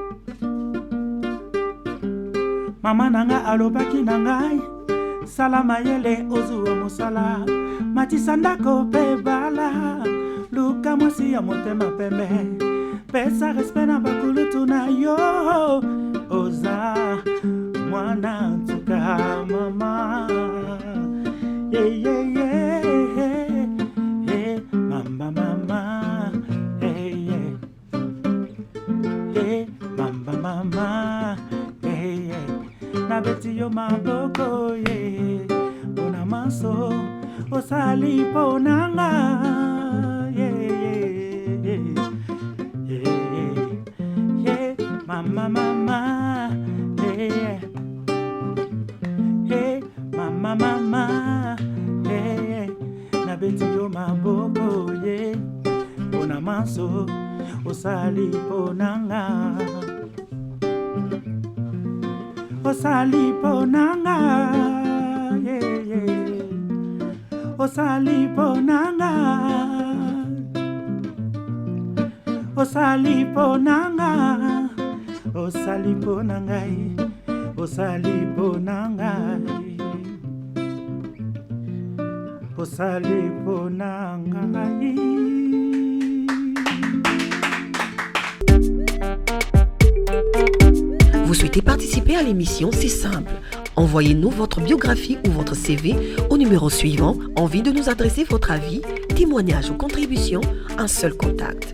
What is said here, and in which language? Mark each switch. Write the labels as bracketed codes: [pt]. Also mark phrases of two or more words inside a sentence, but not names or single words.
[ln] Mama nanga alobaki nangai sala mayele ozuwa mosala matisa ndako pe bala luka mwasi ya motema pembe pesa respect na bakulutu na yo oza mwana ntuka mama yeah, yeah, yeah, yeah, yeah. Mama mama hey, yeah. Yeah. Mama mama hey, yeah. Nabeti yo maboko yeah. Bona maso osali ponanga yeah, yeah, yeah. Yeah, mama, mama, yeah, yeah, mama, mama, yeah, na beti yo maboko, yeah, bona manso, osali ponanga, osali ponanga, yeah, yeah, osali ponanga. Osali ponanga, osali ponangai, osali ponangai, osali ponangai. [fr] Vous souhaitez participer à l'émission? C'est simple. Envoyez-nous votre biographie ou votre CV au numéro suivant. Envie de nous adresser votre avis, témoignage ou contribution, un seul contact.